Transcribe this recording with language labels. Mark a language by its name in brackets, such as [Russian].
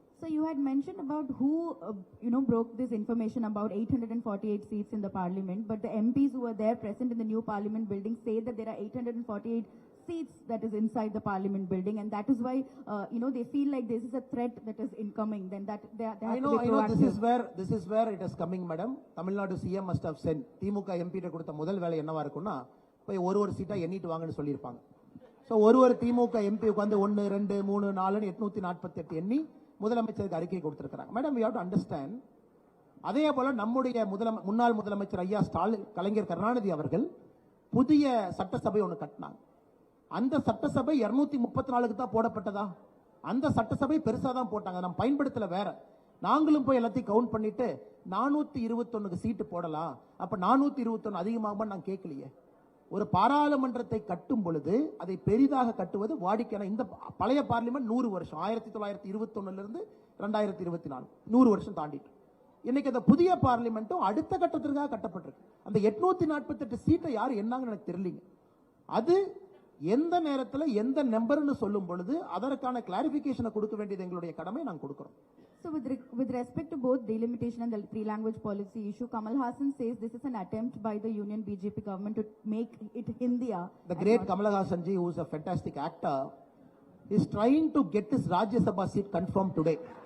[English] So you had mentioned about who, broke this information about 848 seats in the parliament, but the MPs who were there present in the new parliament building say that there are 848 seats that is inside the parliament building, and that is why, they feel like this is a threat that is incoming, then that they have I to know, be proactive. this is where it is coming, madam. Tamil Nadu CM must have sent [Tamil] DMK MP கொடுத்த முதல் வேலை என்னவா இருக்கும்னா போய் ஒரு சீட்டா எண்ணிட்டு வாங்கன்னு சொல்லியிருப்பாங்க. ஸோ ஒரு திமுக MP உட்காந்து 1 2 3 4 848 எண்ணி முதலமைச்சருக்கு அறிக்கை கொடுத்திருக்கிறாங்க. [English] Madam, we have to understand. [Tamil] அதே போல நம்முடைய முன்னாள் முதலமைச்சர் ஐயா ஸ்டாலின் கலைஞர் கருணாநிதி அவர்கள் புதிய சட்டசபை ஒன்று கட்டினாங்க. அந்த சட்டசபை 234க்கு தான் போடப்பட்டதா? அந்த சட்டசபை பெருசா தான் போட்டாங்க, நம்ம பயன்படுத்தல வேற. நாங்களும் போய் எல்லாத்தையும் கவுண்ட் பண்ணிட்டு 421க்கு சீட்டு போடலாம், அப்ப 421 அதிகமாக நான் கேட்கலையே. ஒரு பாராளுமன்றத்தை கட்டும் பொழுது அதை பெரிதாக கட்டுவது வாடிக்கையான. இந்த பழைய பார்லிமெண்ட் 100 வருஷம், 1921 இருந்து 2024 100 வருஷம் தாண்டிட்டு. இன்னைக்கு அந்த புதிய பார்லிமெண்ட்டும் அடுத்த கட்டத்திற்காக கட்டப்பட்டிருக்கு. அந்த 848 சீட்டை யார் என்னாங்கன்னு எனக்கு தெரியலீங்க. அது எந்த நேரத்தில் எந்த நம்பர்னு சொல்லும் பொழுது அதற்கான கிளாரிபிகேஷனை கொடுக்க வேண்டியது எங்களுடைய கடமை, நாங்கள் கொடுக்கிறோம். [English] So with respect to both delimitation and the three-language policy issue, Kamal Hassan says this is an attempt by the Union BJP government to make it Hindiya. The great Kamal Hassan ji, who is a fantastic actor, is trying to get his Rajya Sabha seat confirmed today.